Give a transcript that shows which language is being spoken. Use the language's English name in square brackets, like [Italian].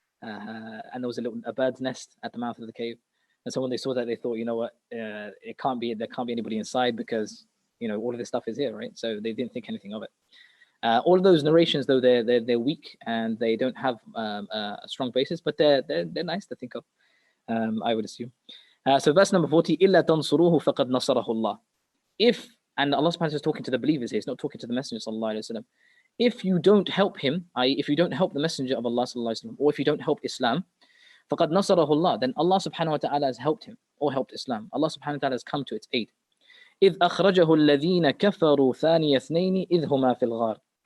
[English] And there was a bird's nest at the mouth of the cave, and so when they saw that, they thought, there can't be anybody inside, because all of this stuff is here, right? So they didn't think anything of it. All of those narrations, though, they're weak and they don't have a strong basis, but they're nice to think of, I would assume. So verse number 40, [Arabic] إِلَّا تَنْصُرُوهُ فَقَدْ نَصَرَهُ اللَّهُ. [English] And Allah subhanahu wa ta'ala is talking to the believers here, he's not talking to the Messenger sallallahu alaihi wasallam. If you don't help him, i.e. if you don't help the Messenger of Allah sallallahu alaihi wasallam, or if you don't help Islam, [Arabic] فَقَدْ نَصَرَهُ اللَّهُ, [English] then Allah subhanahu wa ta'ala has helped him, or helped Islam. Allah subhanahu wa ta'ala has come to its aid. [Arabic] إِذْ أَخْرَجَهُ الَّذِينَ كَفَرُوا ثَانِيَ اثْنَيْنِ إِذْ هُمَا فِي الْغَارِ.